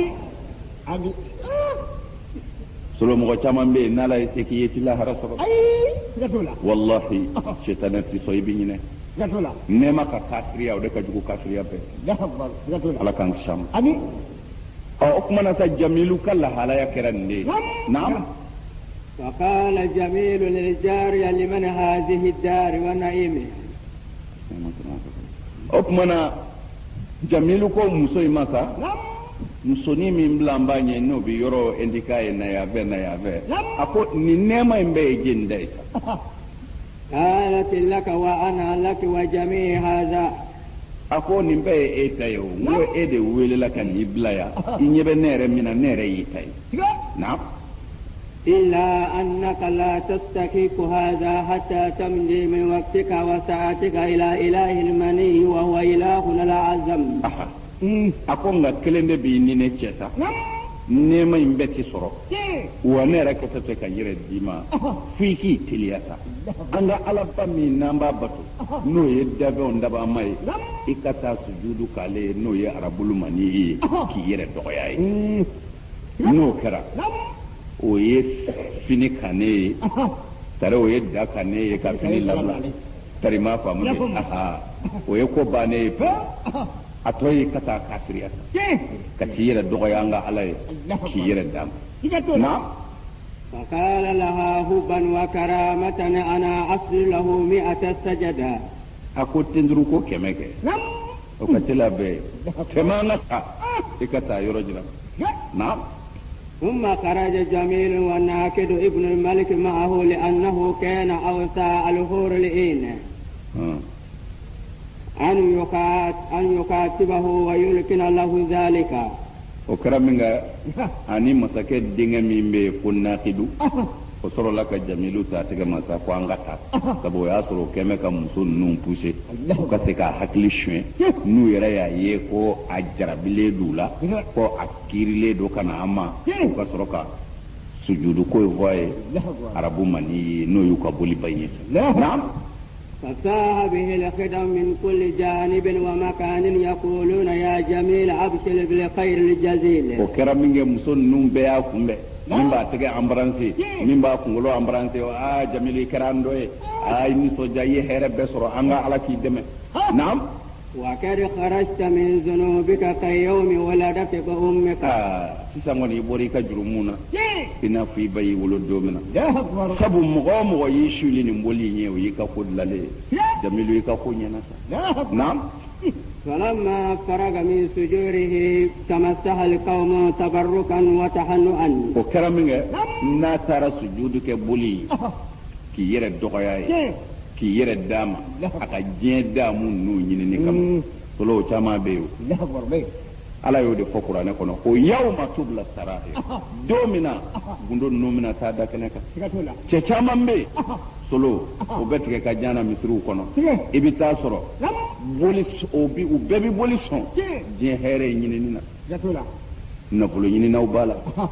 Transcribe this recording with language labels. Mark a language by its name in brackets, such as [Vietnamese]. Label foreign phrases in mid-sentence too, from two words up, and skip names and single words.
[Bambara] solo mɔgɔ caman bɛ yen n'ala ye se k'i ye ti lahara sɔrɔ wallahi sitana ti sɔn i bɛ ɲinɛ nɛɛma ka kafiriya o de ka jugu kafiriya bɛɛ ala k'an kisi a ma o tuma na sa jamilu ka lahalaya kɛra nin de ye naam [Arabic] فقال جميل للجارية لمن هذه الدار ونعيمه [Bambara] o tuma na jamilu ko muso in ma sa musonin min bila n b'a ɲɛ n'o bɛ yɔrɔ indika ye na yan fɛ a ko nin nɛɛma in bɛɛ ye jeni da ye sa [Arabic] قالت لك وأنا لك وجميع هذا [Bambara] a ko nin bɛɛ ye e ta ye o n ko e de welela ka n'i bila yan i ɲɛ bɛ ne yɛrɛ min na ne yɛrɛ y'i ta ye na [Arabic] إلا أنك لا تستحق هذا حتى تمضي من وقتك وساعتك إلى إله المني وهو إلهنا الأعظم [Bambara] a ko nka kelen de b'i ni ne cɛ sa nɛɛma in bɛɛ ti sɔrɔ wa ne yɛrɛ kɛtɔ tɛ ka yɛrɛ d'i ma f'i k'i teliya sa an ka alaba min n'an b'a bato n'o ye dabɛnw dabama ye i ka taa sujudu k'ale ye n'o ye arabulu mani ye k'i yɛrɛ dɔgɔya ye n'o kɛra o ye fini kan ne ye tari o ye da kan ne ye ka fini labila tari m'a faamu de o ye ko bannen ye a tɔ ye ka taa kafiriya ka t'i yɛrɛ dɔgɔya an ka ala ye k'i yɛrɛ d'a ma [Arabic] فقال لها هبا وكرامة أنا أصل له 100 سجدة [Bambara] a ko tenduru ko 100 kɛ o ka teli a bɛɛ tɛmɛ an ka taa i ka taa yɔrɔ jira na [Arabic] ثم خرج جميل والناكد ابن الملك معه لأنه كان أوسع الحور العين أن يكاتبه ويلقن له ذلك [Bambara] o kɛra min kɛ ani masakɛ denkɛ min bɛ yen ko nakidu o sɔrɔla ka jamilu ta tigɛ masa ko an ka taa sabu o y'a sɔrɔ o kɛn bɛ ka muso ninnu poussé u ka se k'a hakili suɲɛ n'u yɛrɛ y'a ye ko a jarabilen d'u la ko a kiirilen don ka na an ma u ka sɔrɔ ka sujudu ko fɔ a ye arabu mani ye n'o y'u ka boliba ye [Arabic] فساها به الخدم من كل جانب ومكان يقولون يا جميل أبشر بالخير الجزيل وكرم من [Bambara] muso ninnu bɛɛ y'a kunbɛn min b'a tɛgɛ embrasser min b'a kunkolo embrasser Jamilu i kɛra an dɔ ye i nisɔndiya i ye hɛrɛ bɛɛ sɔrɔ an ka ala k'i dɛmɛ naam [Arabic] وقد خرجت من ذنوبك كيوم ولدتك أمك [Bambara] sisan kɔni i bɔra i ka jurumu na i n'a fɔ i ba y'i wolo don min na sabu mɔgɔ o mɔgɔ y'i suli nin boli in ye o y'i ka ko dilanlen ye Jamilu i ka ko ɲɛna sa naam [Arabic] فلما فرغ من سجوره تمسح القوم تبركا وتهنئا [Bambara] o kɛra min kɛ n'a taara sujudu kɛ boli k'i yɛrɛ dɔgɔya ye k'i yɛrɛ d'a ma a ka diɲɛ daamu ninnu ɲinini kama solo o caman bɛ yen o ala y'o de fɔ kuranɛ kɔnɔ ko [Arabic] يوم تبلى السرائر [Bambara] don min na gundo ninnu bɛna taa da kɛnɛ kan cɛ caman bɛ yen solo o bɛ tigɛ ka jan na misiriw kɔnɔ i bɛ taa sɔrɔ u bɛɛ bɛ boli sɔn diɲɛ hɛrɛ ye ɲinini na nafolo ɲininaw b'a la